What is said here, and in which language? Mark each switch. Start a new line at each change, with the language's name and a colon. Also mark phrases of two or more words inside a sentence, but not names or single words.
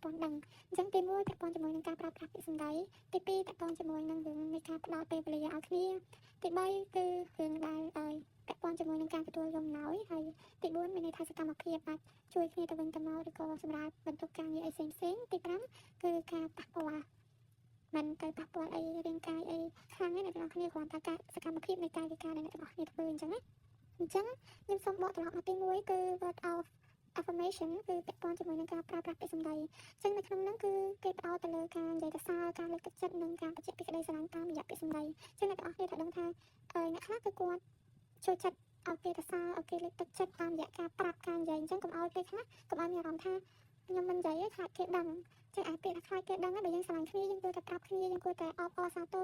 Khmer: ទាន់ដឹងអញ្ចឹងទី1ពាក់ព័ន្ធជាមួយនឹងការប្រើប្រាស់ពាក្យសម្ដីទី2ពាក់ព័ន្ធជាមួយនឹងរឿងនៃការផ្ដល់ពេលវេលាឲ្យគ្នាទី3គឺរឿងដែលពាក់ព័ន្ធជាមួយនឹងការទទួលយកអំណោយហើយទី4មានន័យថាសកម្មភាពអាចជួយគ្នាទៅវិញទៅមកឬក៏សម្រាប់បន្ទុកការងារអីផ្សេងៗទី5គឺការប៉ះពាល់មិនទៅប៉ះពាល់អីរាងកាយអីខ្លាំងទេអ្នកទាំងអស់គ្នាគ្រាន់តែការសកម្មភាពនៃកាយវិការដែលអ្នកទាំងអស់គ្នាធ្វើអញ្ចឹងណាអញ្ចឹងខ្ញុំសូមបកត្រឡប់មក ទី1គឺ
English: word of affirmation
Khmer: គឺពាក់ព័ន្ធជាមួយនឹងការប្រើប្រាស់ពាក្យសម្ដីអញ្ចឹងនៅក្នុងនោះគឺគេផ្ដោតទៅលើការនិយាយទៅសារការលើកទឹកចិត្តនិងការបញ្ជាក់ពីក្តីស្រឡាញ់តាមរយៈពាក្យសម្ដីអញ្ចឹងអ្នកទាំងអស់គ្នាត្រូវដឹងថាអ្នកខ្លះគឺគាត់ចូលចិត្តឲ្យគេទៅ សារឲ្យគេលើកទឹកចិត្តតាមរយៈការប្រាប់ការនិយាយអញ្ចឹងកុំឲ្យពេលខ្លះកុំឲ្យមានអារម្មណ៍ថាខ្ញុំមិននិយាយទេខ្លាចគេដឹងចឹងអាពាក្យខ្លាចគេដឹងបើយើងស្រឡាញ់គ្នាយើងគួរតែប្រាប់គ្នាយើងគួរតែអបអរសាទរ